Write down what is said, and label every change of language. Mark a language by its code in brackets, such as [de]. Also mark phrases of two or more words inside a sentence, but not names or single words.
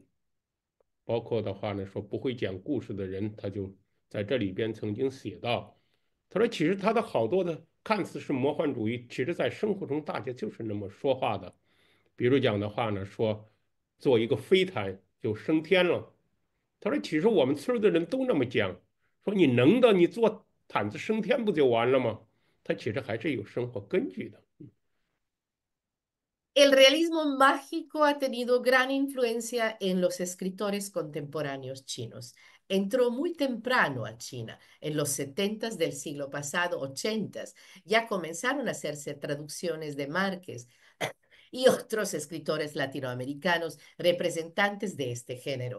[zh] 包括的话呢，说不会讲故事的人，他就在这里边曾经写到，他说其实他的好多的看似是魔幻主义，其实在生活中大家就是那么说话的。比如讲的话呢，说做一个飞毯就升天了。他说其实我们村儿的人都那么讲，说你能的，你做毯子升天不就完了吗？他其实还是有生活根据的。 [es] El realismo mágico ha tenido gran influencia en los escritores contemporáneos chinos. Entró muy temprano a China, en los 70 del siglo pasado, 80. Ya comenzaron a hacerse traducciones de Márquez y otros escritores latinoamericanos representantes de este género.